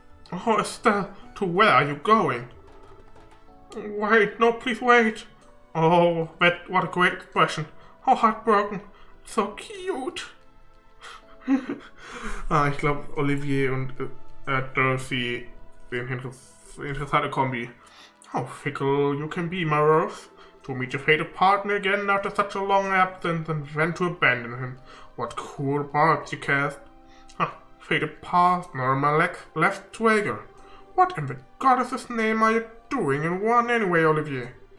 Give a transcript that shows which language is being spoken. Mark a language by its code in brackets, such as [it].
[en] Oh, Estelle, to where are you going? Wait, no, please wait. Oh, what a great expression. How heartbroken. So cute. [de] Ich glaube, Olivier und Dorothy sind interessante Kombi. [en] How fickle you can be, my Rose. To meet your fated partner again after such a long absence and then to abandon him. What cruel barbs you cast. Fated partner on my left swagger. What in the goddess's name are you doing in one anyway, Olivier?